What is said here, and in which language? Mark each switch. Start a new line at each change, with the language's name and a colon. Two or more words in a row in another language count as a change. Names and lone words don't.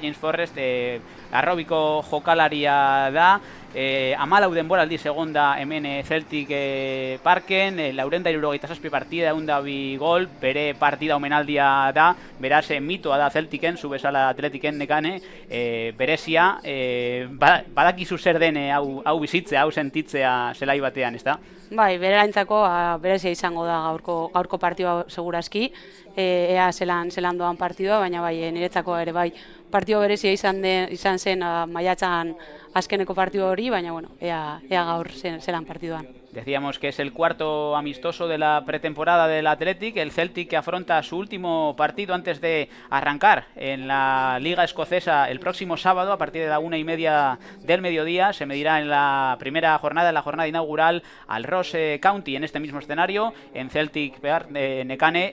Basque: James Forrest arrobiko jokalaria da, 14 denboraldiz egon da hemen Celtic Parken, 477 partida, 102 gol, bere partida omenaldia da, beraz mitoa da Celtiken, zu bezala Atletiken Nekane, berezia, badakizu zer den hau bizitzea, hau sentitzea zelai batean, ezta? Bai, beraintzako berezia izango da gaurko partidua segurazki, ea zelan doan partidua, baina bai, niretzako ere bai partido berezia izan zen maiatzan azkeneko partido hori, baina bueno, ea gaur zelan partiduan.
Spanish: Decíamos que es el cuarto amistoso de la pretemporada del Athletic, el Celtic que afronta su último partido antes de arrancar en la Liga Escocesa el próximo sábado a partir de la 1:30 del mediodía. Se medirá en la primera jornada, en la jornada inaugural, al Ross County en este mismo escenario, en Celtic Nekane.